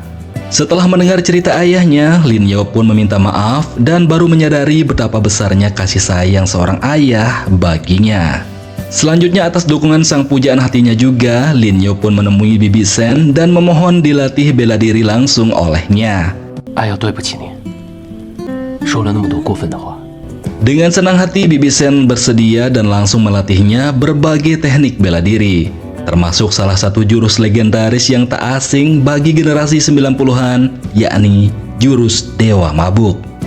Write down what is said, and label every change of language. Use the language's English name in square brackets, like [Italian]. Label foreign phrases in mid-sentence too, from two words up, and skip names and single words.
[Indonesian] Setelah mendengar cerita ayahnya, Lin Yao pun meminta maaf dan baru menyadari betapa besarnya kasih sayang seorang ayah baginya. Selanjutnya atas dukungan sang pujaan hatinya juga, Lin Yao pun menemui Bibi Sen dan memohon dilatih bela diri langsung olehnya. [Chinese] 哎呀，对不起你，说了那么多过分的话。 [Indonesian] Dengan senang hati, Bibi Sen bersedia dan langsung melatihnya berbagai teknik bela diri, termasuk salah satu jurus legendaris yang tak asing bagi generasi 90-an, yakni jurus Dewa Mabuk.